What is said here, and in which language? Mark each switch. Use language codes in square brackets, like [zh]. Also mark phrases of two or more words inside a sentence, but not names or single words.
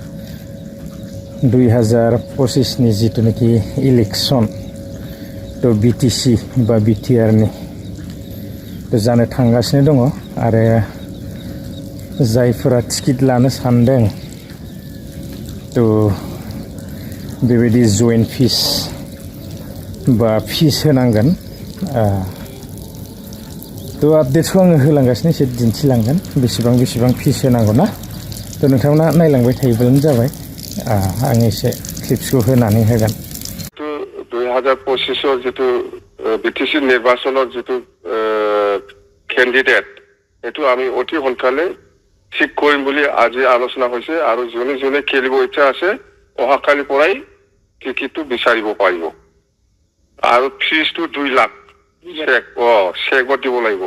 [brx] 2025 नि जितुनिखि इलेक्सन तो बिटिसि बा बिटिआर नि तो जानो थांगासिनो दङ आरो जायफोरा टिकेट लानो सानदों तो बेबायदि [en] join fees [brx] बा फिस होनांगोन। तो आपडेट्सखौ आङो होलांगासिनो एसे दिन्थिलांगोन बेसेबां फिस होनांगौ ना। तो नोंथांमोना नायलांबाय थायोब्लानो जाबाय। आं एसे क्लिप्सखौ होनानै होगोन। [as] 2025 যেটো বিটিসি নিৰ্বাচনৰ যেটো ক্যান্ডিডেট এটো আমি অতি সোনকালে ঠিক কৰিম বুলি আজি আলোচনা হৈছে আৰু জনে খেলিব ইচ্ছা আছে অহাকালি পৰাই টিকিটটো বিচাৰিব পাৰিব। আৰু ফিজটো 2 লাখ চেক দিব লাগিব।